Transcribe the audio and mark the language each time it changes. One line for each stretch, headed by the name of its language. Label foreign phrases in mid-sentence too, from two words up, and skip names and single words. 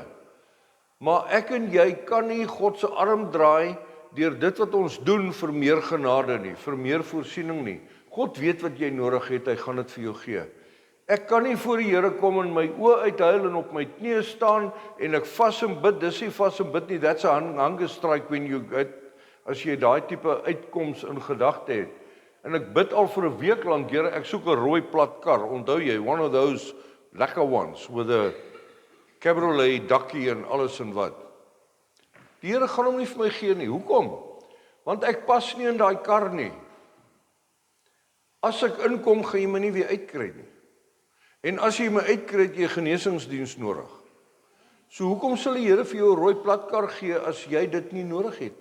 Afrikaans: Maar ek en jy kan nie God se arm draai deur dit wat ons doen vir meer genade nie, vir meer voorsiening nie. God weet wat jy nodig het, hy gaan dit vir jou gee. Ek kan nie voor die Here kom en my oë uithuil en op my knieë staan en ek vas en bid, dis nie vas en bid nie,
English: that's a hunger strike when you get,
Afrikaans: as jy daai tipe uitkoms in gedagte het. En ek bid al vir 'n week lank, Here, ek soek 'n rooi plat kar, onthou jy,
English: one of those lekker ones, with a cabriolet
Afrikaans: dakkie en alles en wat. Die Here gaan hom nie vir my gee nie, hoekom? Want ek pas nie in daai kar nie. As ek inkom, gaan jy my nie weer uitkry nie. En as jy my uitkry, het jy genesingsdiens nodig. So hoekom sal die Here vir jou 'n rooi platkar gee as jy dit nie nodig het nie?